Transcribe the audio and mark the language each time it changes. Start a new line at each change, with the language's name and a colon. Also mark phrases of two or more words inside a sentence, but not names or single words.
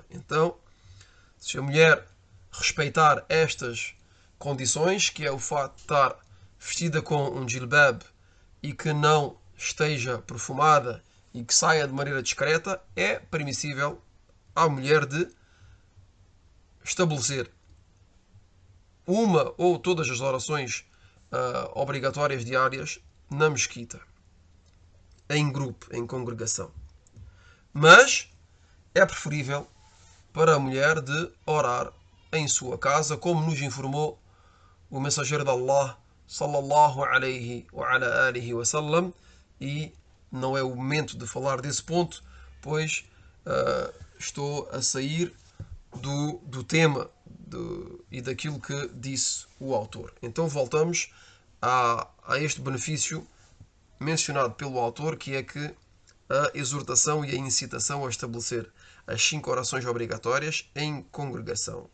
Portuguese: Então, se a mulher respeitar estas condições, que é o facto de estar vestida com um jilbab e que não esteja perfumada e que saia de maneira discreta, é permissível à mulher de estabelecer uma ou todas as orações obrigatórias diárias na mesquita, em grupo, em congregação. Mas é preferível para a mulher de orar em sua casa, como nos informou o mensageiro de Allah,
Arabic: صلى الله عليه وعلى آله وسلم,
Portuguese: e não é o momento de falar desse ponto, pois estou a sair do tema e daquilo que disse o autor. Então voltamos a este benefício mencionado pelo autor, que é que a exortação e a incitação a estabelecer as 5 orações obrigatórias em congregação.